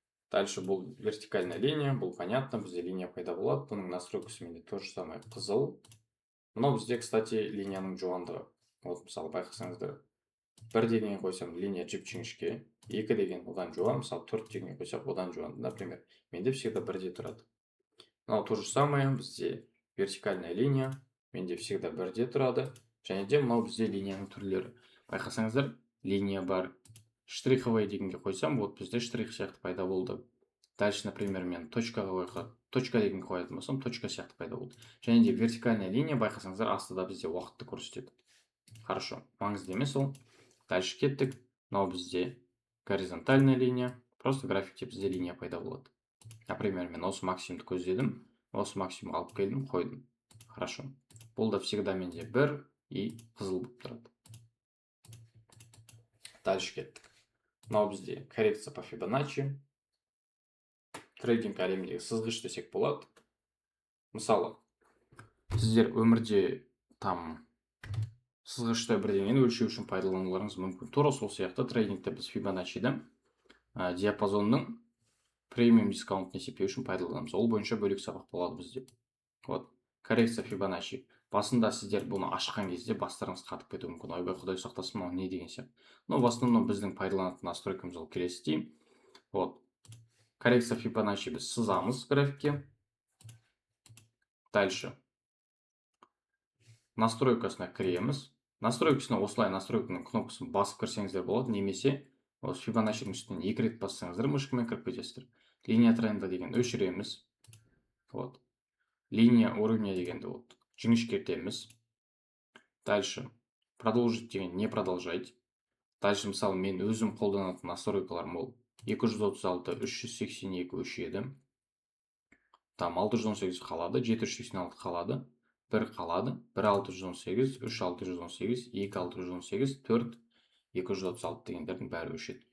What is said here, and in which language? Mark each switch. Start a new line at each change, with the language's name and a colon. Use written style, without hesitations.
Kazakh: Дальше бұл
Russian: вертикальная линия,
Kazakh: бұл понятно, бізде линия пайда болады. Бұның настройкасы менде
Russian: то же самое
Kazakh: қызыл. Мынау бізде, кстати, линияның жуандығы. Вот, мысалы, байқасаңыздар, 1 деген қойсам, линия жіп-жіңішке, 2 деген одан жуан, мысалы, 4 деген қойсақ, одан жуан. Например, менде всегда 1-де тұрады. Мынау
Russian: то же самое,
Kazakh: бізде
Russian: вертикальная линия,
Kazakh: менде всегда 1-де тұрады. Және де мынау бізде линияның түрлері. Байқасаңыздар, линия бар. Штриховая дегенге қойсам, вот бізде штрих сияқты пайда болды. Дальше, например, мен точка деген қоятын болсам, точка сияқты пайда болды. Және де
Russian: вертикальная линия,
Kazakh: байқасаңыздар, астыда бізде уақытты көрсетеді. Хорошо, маңызды емес ол. Дальше кеттік. Мынау бізде
Russian: горизонтальная линия.
Kazakh: Просто графикте бізде линия пайда болады. Например, мен осы максимумды көздедім, осы максимум алып келдім, қойдым. Хорошо. Бұл да всегда менде 1 и қызыл болып тұрады. Дальше кеттік. Мынау бізде
Russian: коррекция по Фибоначчи.
Kazakh: Трейдинг әлеміндегі сызғыш десек болады. Мысалы, сіздер өмірде там сызғышты бірдеңені өлшеу үшін пайдалануларыңыз мүмкін. Тура сол сияқты трейдингте біз Фибоначчиді диапазонның премиум дискаунтын есептеу үшін пайдаланамыз. Ол бойынша бөлек сабақ болады бізде.
Russian: Вот, коррекция Фибоначчи.
Kazakh: Басында сіздер бұны ашқан кезде бастарыңыз қатып кетуі мүмкін. Ойбай, Құдай сақтасын, мынау не деген сияқты.
Russian: Но в основном
Kazakh: біздің пайдаланатын настройкамыз ол келесідей. Вот.
Russian: Коррекция Фибоначчи
Kazakh: біз сызамыз графикке.
Russian: Дальше.
Kazakh: Настройкасына кіреміз. Настройкасына осылай настройканың кнопкасын басып кірсеңіздер болады, немесе осы Фибоначчидің үстінен 2 рет бассаңыздар мышкамен кіріп кетесіздер.
Russian: Линия тренда
Kazakh: деген өшіреміз. Вот.
Russian: Линия уровня
Kazakh: дегенді вот жіңішкертеміз.
Russian: Дальше. Продолжить деген не продолжать.
Kazakh: Дальше, мысалы, мен өзім қолданатын настройкаларым ол 236, 382 өшеді. Там 618 қалады, 786 қалады. 1 қалады. 1,618, 3,618, 2,618, 4, 236 дегендердің бәрі өшеді.